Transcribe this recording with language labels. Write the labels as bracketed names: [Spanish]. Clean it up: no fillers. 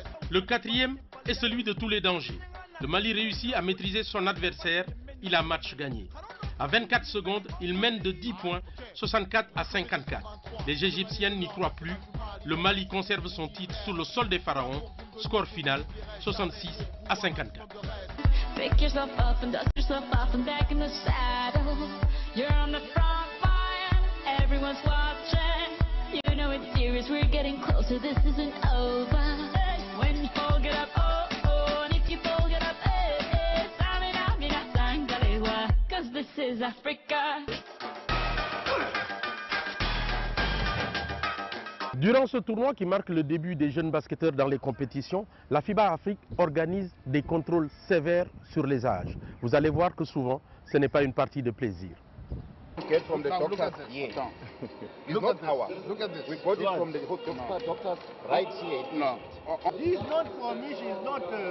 [French] Le quatrième est celui de tous les dangers. Le Mali réussit à maîtriser son adversaire. Il a match gagné. À 24 secondes, il mène de 10 points, 64 à 54. Les Égyptiennes n'y croient plus. Le Mali conserve son titre sous le sol des pharaons. Score final, 66 à 54. [English] Pick yourself up and dust yourself off and back in the saddle. You're on the front line, everyone's watching. You know it's serious, we're getting closer, this isn't over. When you fall, get up, oh, oh, and if you fall, get up, eh, eh. Samina, mina, sangalewa, 'cause this is Africa. [French] Durant ce tournoi qui marque le début des jeunes basketteurs dans les compétitions, la FIBA Afrique organise des contrôles sévères sur les âges. Vous allez voir que souvent, ce n'est pas une partie de plaisir. [English] Get from the doctors here. It's not ours. Look at this. We got it from the doctors right here. No. This is not for me, she's not...